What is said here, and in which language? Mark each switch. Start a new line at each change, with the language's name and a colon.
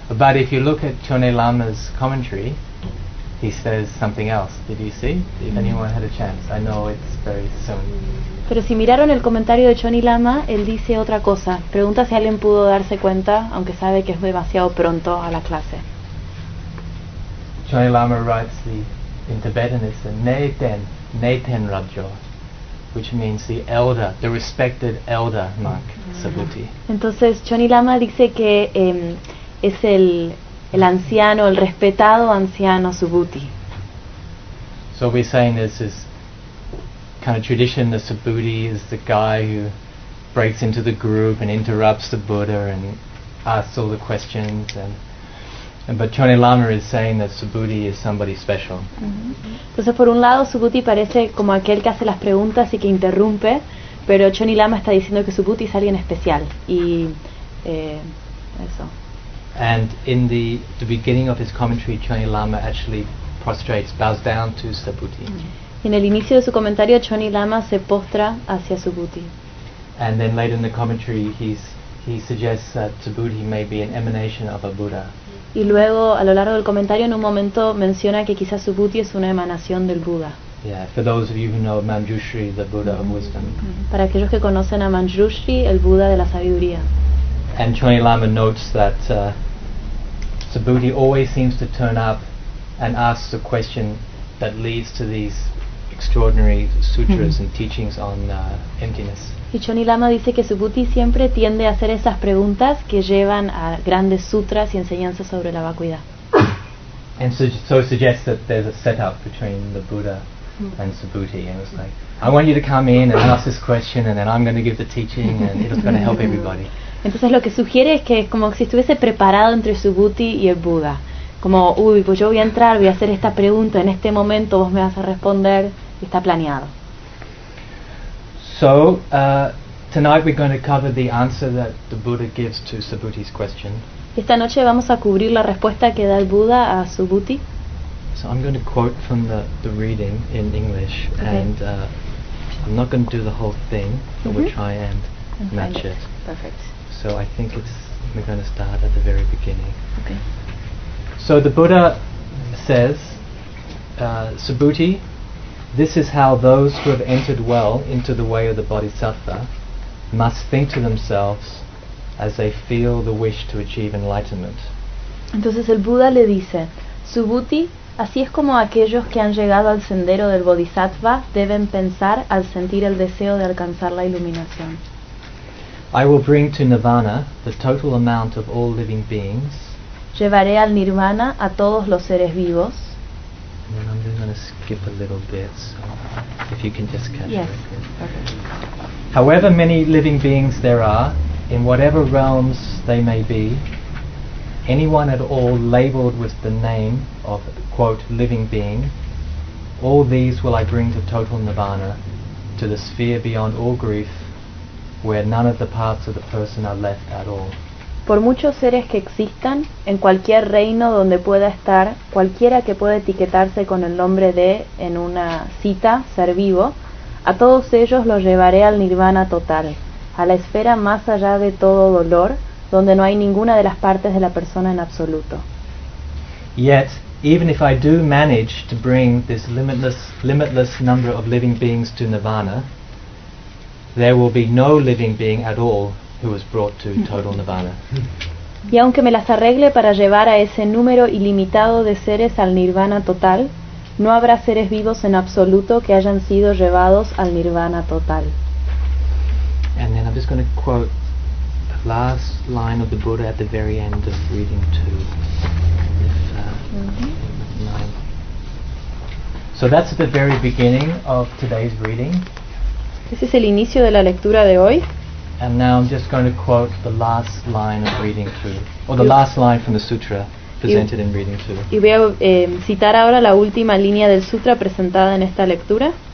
English: But if you look at Chöne Lama's commentary, he says something else. Did you see? If anyone had a chance, I know it's very soon.
Spanish: Pero si miraron el comentario de Chöne Lama, él dice otra cosa. Pregunta si alguien pudo darse cuenta, aunque sabe que es demasiado pronto a la clase.
English: Chöne Lama writes in Tibetan, it's a neten rabjo. Which means the elder, the respected elder monk Subhuti.
Spanish: Entonces Chöne Lama dice que es el anciano, el respetado anciano Subhuti.
English: So we're saying there's this kind of tradition that Subhuti is the guy who breaks into the group and interrupts the Buddha and asks all the questions but Chöne Lama is saying that Subhuti is somebody special.
Spanish: Entonces, por un lado, Subhuti parece como aquel que hace las preguntas y que interrumpe, pero Chöne Lama está diciendo que Subhuti es alguien especial. Y eso.
English: And in the beginning of his commentary, Chöne Lama actually prostrates, bows down to Subhuti.
Spanish: En el inicio de su comentario, Chöne Lama se postra hacia Subhuti.
English: And then later in the commentary, he suggests that Subhuti may be an emanation of a Buddha.
Spanish: Y luego, a lo largo del comentario, en un momento menciona que quizás Subhuti es una emanación del Buda.
English: Yeah, for those of you who know Manjushri, the Buddha of wisdom.
Spanish: Para aquellos que conocen a Manjushri, el Buda de la sabiduría.
English: And Chöni Lama notes that Subhuti always seems to turn up and ask the question that leads to these extraordinary sutras mm-hmm. and teachings on emptiness.
Spanish: Y Chöni Lama dice que Subhuti siempre tiende a hacer esas preguntas que llevan a grandes sutras y enseñanzas sobre la vacuidad.
English: And so it suggests that there's a setup between the Buddha and Subhuti, and it's like, I want you to come in and ask this question, and then I'm going to give the teaching, and it's going to help everybody.
Spanish: Entonces lo que sugiere es que es como si estuviese preparado entre Subhuti y el Buda, como, uy, pues yo voy a entrar, voy a hacer esta pregunta, en este momento vos me vas a responder, y está planeado.
English: So, tonight we're going to cover the answer that the Buddha gives to Subhuti's question.
Spanish: Esta noche vamos a cubrir la respuesta que da el Buda a Subhuti.
English: So I'm going to quote from the reading in English, okay. And I'm not going to do the whole thing, but mm-hmm. we'll try and okay. match it. Perfect. So I think we're going to start at the very beginning. Okay. So the Buddha says, Subhuti, this is how those who have entered well into the way of the Bodhisattva must think to themselves as they feel the wish to achieve enlightenment.
Spanish: Entonces el Buda le dice, Subhuti, así es como aquellos que han llegado al sendero del Bodhisattva deben pensar al sentir el deseo de alcanzar la iluminación.
English: I will bring to Nirvana the total amount of all living beings.
Spanish: Llevaré al Nirvana a todos los seres vivos.
English: And then I'm going to skip a little bit, so if you can just catch it. Yes. Okay. However many living beings there are, in whatever realms they may be, anyone at all labeled with the name of, quote, living being, all these will I bring to total nirvana, to the sphere beyond all grief, where none of the parts of the person are left at all.
Spanish: Por muchos seres que existan, en cualquier reino donde pueda estar, cualquiera que pueda etiquetarse con el nombre de, en una cita, ser vivo, a todos ellos los llevaré al nirvana total, a la esfera más allá de todo dolor, donde no hay ninguna de las partes de la persona en absoluto.
English: Yet, even if I do manage to bring this limitless number of living beings to nirvana, there will be no living being at all who was brought to total nirvana.
Spanish: Y aunque me las arregle para llevar a ese número ilimitado de seres al nirvana total, no habrá seres vivos en absoluto que hayan sido llevados al nirvana total.
English: And then I'm just going to quote the last line of the Buddha at the very end of reading 2. Mm-hmm. So that's the very beginning of today's reading.
Spanish: Ese es el inicio de la lectura de hoy.
English: And now I'm just going to quote the last line of reading 2, or the last line from the sutra presented in reading 2.
Spanish: Y voy a citar ahora la última línea del sutra presentada en esta lectura.